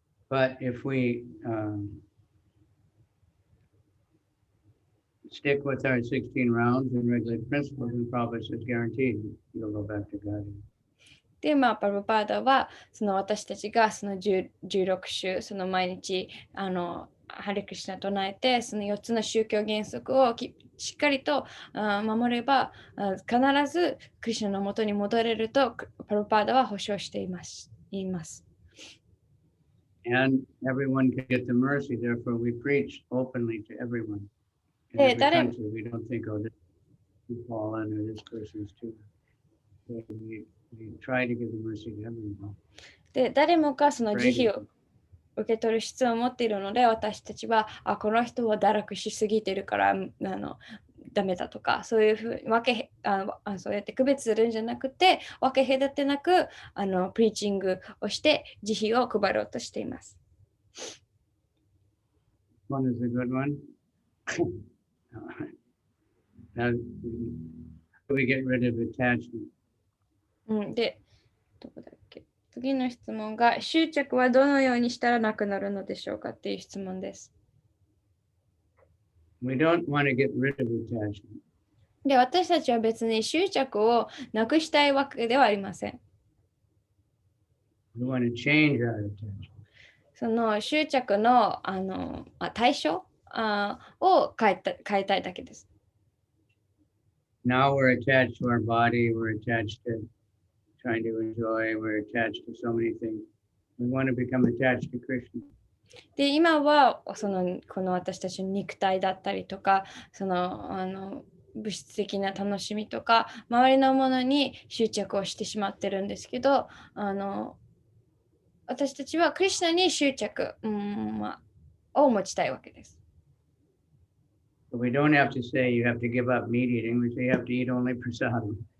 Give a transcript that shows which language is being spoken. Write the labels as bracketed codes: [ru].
[en] But if we stick with our 16 rounds and regular principles, and Prabhupada says guaranteed you'll go back to God. [ja] で、プラブパーダは私たちが16週、毎日ハレクリシュナ唱えて、4つの宗教原則をしっかりと守れば、必ずクリシュナの元に戻れるとプラブパーダは保証しています。 [en] And everyone can get the mercy, therefore we preach openly to everyone. In every country, we don't think, oh, this is fallen or this person's too. We try to give the mercy to everyone. [ja] で、誰もが慈悲を受け取る質を持っているので、私たちはこの人は堕落しすぎているからダメだとか、そういうふうにそうやって区別するんじゃなくて、分け隔てなくプリーチングをして慈悲を配ろうとしています。 [en] One is a good one. How do we get rid of attachment? [ja] で、どこだっけ？次の質問が、執着はどのようにしたらなくなるのでしょうかっていう質問です。 [en] We don't want to get rid of attachment. [ja] で、私たちは別に執着をなくしたいわけではありません。 [en] We want to change our attachment. [ja] その執着の、対象を変えたいだけです。 [en] Now we're attached to our body, we're attached to trying to enjoy, we're attached to so many things. We want to become attached to Krishna. [ja] で、今はこの私たちの肉体だったりとか、物質的な楽しみとか、周りのものに執着をしてしまってるんですけど、私たちはクリシュナに執着、を持ちたいわけです。 [en] But we don't have to say you have to give up meat eating. We say you have to eat only prasadam.